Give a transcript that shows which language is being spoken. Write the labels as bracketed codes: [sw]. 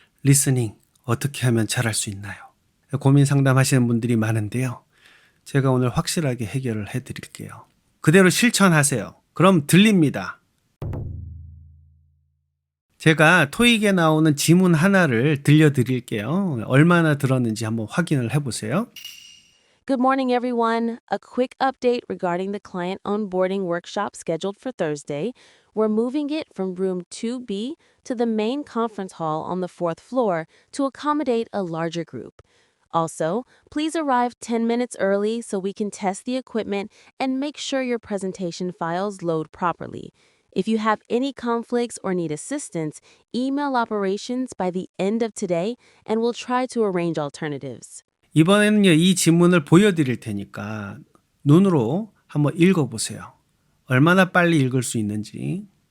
[ko] 리스닝 어떻게 하면 잘할 수 있나요? 고민 상담하시는 분들이 많은데요. 제가 오늘 확실하게 해결을 해드릴게요. 그대로 실천하세요. 그럼 들립니다. 제가 토익에 나오는 지문 하나를 들려드릴게요. 얼마나 들었는지 한번 확인을 해보세요. [en] Good morning, everyone. A quick update regarding the client onboarding workshop scheduled for Thursday. We're moving it from room 2B to the main conference hall on the 4th floor to accommodate a larger group. Also, please arrive 10 minutes early so we can test the equipment and make sure your presentation files load properly. If you have any conflicts or need assistance, email operations by the end of today and we'll try to arrange alternatives. [ko] 이번에는요, 이 지문을 보여드릴 테니까 눈으로 한번 읽어보세요. 얼마나 빨리 읽을 수 있는지.